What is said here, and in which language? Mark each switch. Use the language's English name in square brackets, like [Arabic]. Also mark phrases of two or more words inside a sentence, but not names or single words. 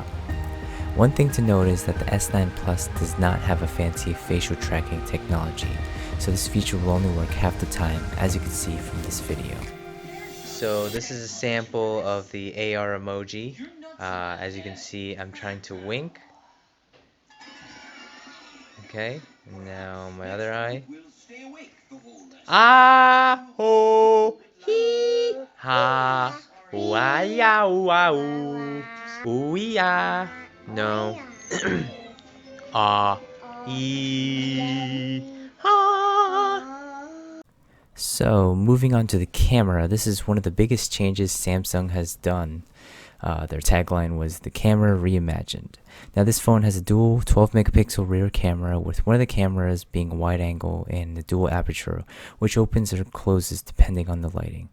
[English] One thing to note is that the S9 Plus does not have a fancy facial tracking technology, so this feature will only work half the time, as you can see from this video. So this is a sample of the AR emoji. As you can see, I'm trying to wink. Okay, now my other eye. Ah ho hee ha wa ya wa ooh ya. No. Ah ee ha. So moving on to the camera, this is one of the biggest changes Samsung has done. Their tagline was "The Camera Reimagined." Now this phone has a dual 12 megapixel rear camera, with one of the cameras being wide angle and the dual aperture, which opens or closes depending on the lighting.